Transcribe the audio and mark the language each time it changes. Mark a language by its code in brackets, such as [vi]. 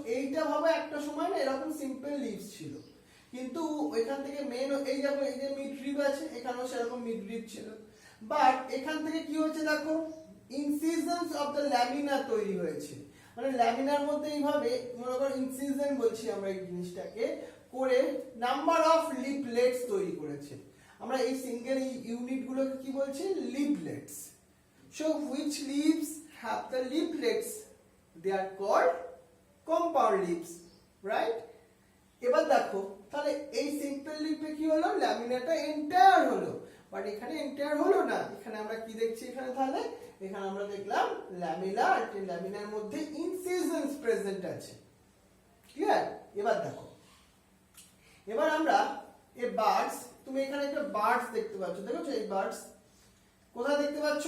[bn] এইটা ভাবে একটা সময় না এরকম সিম্পল লিভস ছিল, কিন্তু ওইখান থেকে মেন এই দেখো এই যে মিড রিব আছে, এখানেও সেরকম মিড রিব ছিল, বাট এখান থেকে কি হচ্ছে দেখো, [en] incisions of the lamina [bn] তৈরি হয়েছে। মানে ল্যামিনার মধ্যে এইভাবে মনে করো ইনসিশন বলছি আমরা এই জিনিসটাকে, করে [en] number of leaflets [bn] তৈরি করেছে। আমরা এই সিঙ্গেল ইউনিট গুলোকে কি বলছি? লিফলেটস। [en] So which leaves have the leaflets? They are called compound leaves, right? [bn] এবার দেখো তাহলে এই সিম্পল লিফে কি হলো, ল্যামিনাটা এন্টায়ার হলো, বাট এখানে এন্টায়ার হলো না। এখানে আমরা কি দেখছি? এখানে তাহলে এখানে আমরা দেখলাম ল্যামিনা, আর ল্যামিনার মধ্যে ইনসিশনস প্রেজেন্ট আছে। ক্লিয়ার? এবার দেখো, এবার আমরা এই বার্ডস, তুমি এখানে একটা বার্ডস দেখতে পাচ্ছ, দেখো এই বার্ডস কোথায় দেখতে পাচ্ছ?